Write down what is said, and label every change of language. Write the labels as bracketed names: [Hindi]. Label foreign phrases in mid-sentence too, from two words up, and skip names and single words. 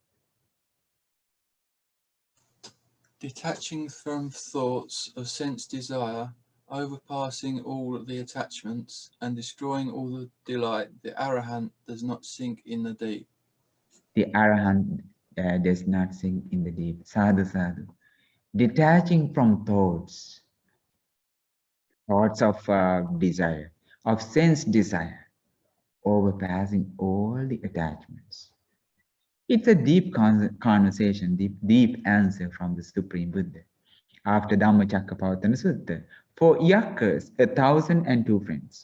[English] Detaching from thoughts of sense desire, overpassing all the attachments, and destroying all the delight, the arahant does not sink in the deep. The Arahant does not sink in the deep. [Pali] Sadhu, sadhu. [English] Detaching from thoughts of desire, of sense desire, overpassing all the attachments. It's a deep conversation, deep answer from the Supreme Buddha. After Dhammacakkappavattana Sutta, for Yakkas, 1,002 friends.